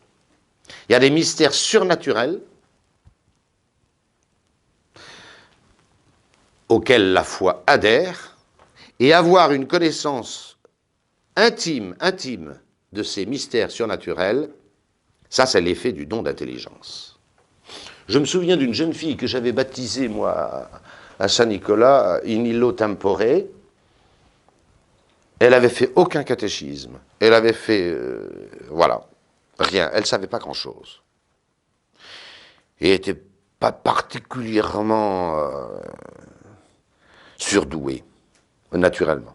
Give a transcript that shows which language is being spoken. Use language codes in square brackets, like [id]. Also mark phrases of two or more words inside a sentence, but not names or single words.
[fr] Il y a des mystères surnaturels auxquels la foi adhère, et avoir une connaissance intime de ces mystères surnaturels, ça c'est l'effet du don d'intelligence. Je me souviens d'une jeune fille que j'avais baptisée, moi, à Saint-Nicolas, [la] in illo tempore. [fr] Elle avait fait aucun catéchisme. Elle avait fait, voilà, rien. Elle ne savait pas grand-chose. Et n'était pas particulièrement surdouée, naturellement.